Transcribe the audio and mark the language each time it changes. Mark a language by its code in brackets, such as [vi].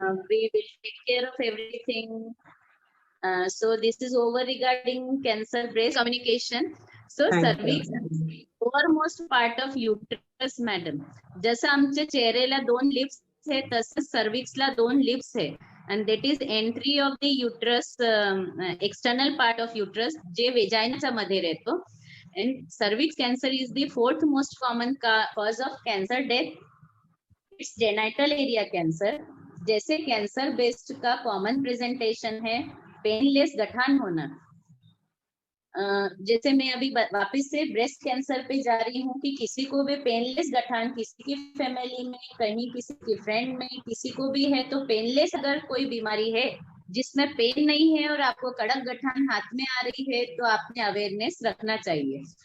[en] We will take care of everything. So this is over regarding cancer breast communication. So cervix overmost part of uterus, madam. [mr] जसं आमच्या चेहऱ्याला 2 lips आहे तसं सर्विक्सला 2 lips आहे, [en] and that is entry of the uterus, external part of uterus, [mr] जे वेजाइनाच्या मध्ये रहतो. [en] And cervix cancer is the 4th most common cause of cancer death. It's genital area cancer. [hi] जैसे cancer based का common presentation है painless गठान होना, जैसे मैं अभी वापस से ब्रेस्ट कैंसर पे जा रही हूँ कि किसी को भी पेनलेस गठान, किसी की फैमिली में, कहीं किसी की फ्रेंड में, किसी को भी है, तो पेनलेस अगर कोई बीमारी है जिसमें पेन नहीं है और आपको कड़क गठान हाथ में आ रही है, तो आपने अवेयरनेस रखना चाहिए.